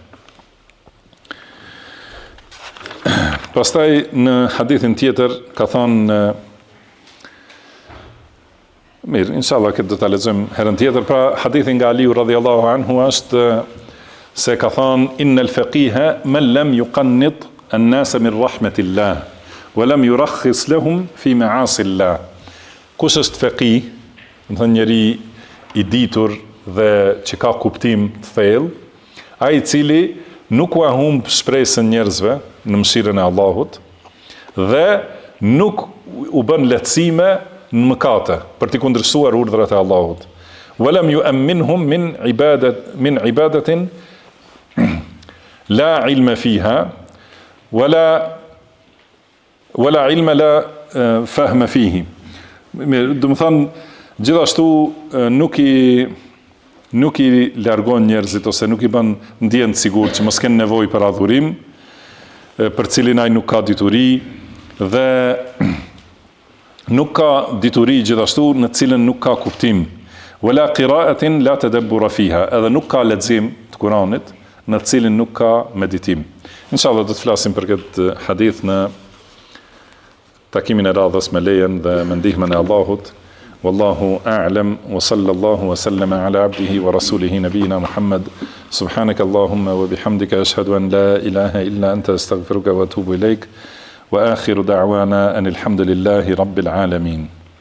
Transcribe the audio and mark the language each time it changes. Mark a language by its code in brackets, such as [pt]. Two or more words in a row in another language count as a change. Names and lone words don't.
[sq] Pastaj në hadithin tjetër ka thënë, mirë, inshallah këtë do ta lexojmë herën tjetër. Pra hadithin nga Aliu [ar] رضي الله عنه [sq] është se ka thënë [ar] إن الفقيه من لم يقنط الناس من رحمة الله ولم يرخص لهم في معاصي الله. [sq] Kush është faqih, do të thënë njeri i ditur dhe që ka kuptim të thellë, ai i cili nuk u humb shpresën njerëzve në mëshirën e Allahut dhe nuk u bën lehtësime në mëkate për t'i kundërshtuar urdhrat e Allahut. [ar] ولم يؤمنهم من عبادة لا علم فيها ولا علم لا فهم فيه. [sq] Do të thonë gjithashtu nuk i largon njerëzit ose nuk i bën ndjen të sigurt që mos kenë nevojë për adhurim, për cilin ai nuk ka dituri dhe nuk ka dituri gjithashtu në cilën nuk ka kuptim. [ar] ولا قراءة لا تدبر فيها, [sq] edhe nuk ka lexim të Kuranit në të cilin nuk ka meditim. Inshallah do të flasim për këtë hadith në takimin e radhës me lejen dhe me ndihmën e Allahut. [ar] والله أعلم وصلى الله وسلم على عبده ورسوله نبينا محمد سبحانك اللهم وبحمدك أشهد أن لا إله إلا أنت أستغفرك وأتوب إليك وآخر دعوانا أن الحمد لله رب العالمين.